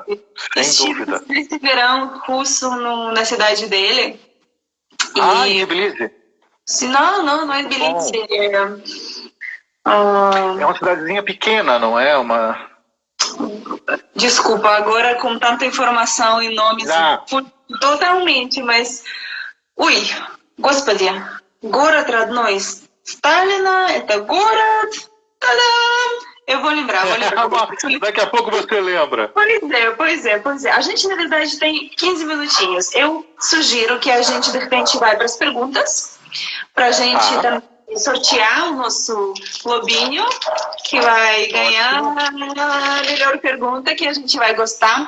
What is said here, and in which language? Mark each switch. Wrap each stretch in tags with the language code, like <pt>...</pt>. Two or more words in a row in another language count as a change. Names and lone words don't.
<pt>Esse verão russo na cidade dele. Em Tbilisi? Não é Tbilisi. É uma cidadezinha pequena, não é? Desculpa, agora com tanta informação e nomes totalmente, mas...</pt> <ru>Господи, город родной Сталина, это город...</ru> <pt>Tadam! Eu vou lembrar. Daqui a pouco você lembra. Pois é. A gente, na verdade, tem 15 minutinhos. Eu sugiro que a gente, de repente, vai para as perguntas, para a gente sortear o nosso globinho, que vai ganhar a melhor pergunta que a gente vai gostar.</pt>